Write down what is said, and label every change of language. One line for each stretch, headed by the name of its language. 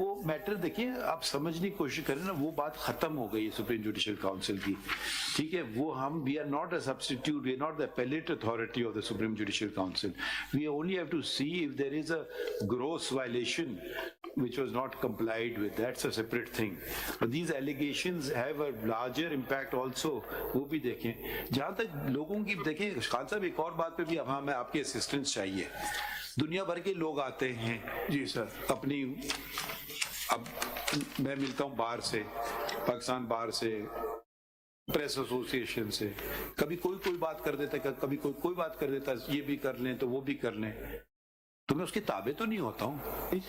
Hindi: वो मैटर देखिए, आप समझने की कोशिश करें ना, वो बात खत्म हो गई है सुप्रीम जुडिशियल काउंसिल की, ठीक है।
English: वो हम we are not a substitute, we are not the appellate authority of the supreme judicial council, we only have to see if there is a gross violation which was not complied with. That's a separate thing. But these allegations have a larger impact also.
Hindi: वो भी देखें। जहाँ तक लोगों की देखें, खान साहब एक और बात पे भी हमें आपकी असिस्टेंस चाहिए। दुनिया भर के लोग आते हैं जी सर अपनी, अब मैं मिलता हूँ बाहर से, पाकिस्तान बाहर से, प्रेस एसोसिएशन से, कभी कोई बात कर देता है, कभी कोई बात कर देता है, ये भी कर लें तो वो भी कर लें, तो मैं उसके ताबे तो नहीं होता हूँ।